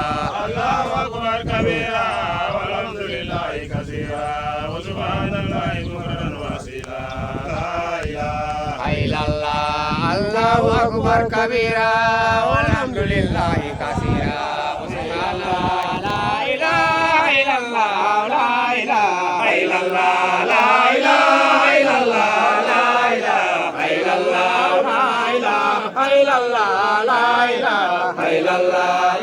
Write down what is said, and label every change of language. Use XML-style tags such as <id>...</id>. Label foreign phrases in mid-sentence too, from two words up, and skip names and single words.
<ar>الله أكبر كبيرا والحمد لله كثيرا وسبحان الله بكرة وأصيلا. الله أكبر كبيرا والحمد لله كثيرا وسبحان الله لا إله إلا الله لا إله إلا الله لا إله إلا الله لا إله إلا الله لا إله إلا الله لا إله إلا الله</ar>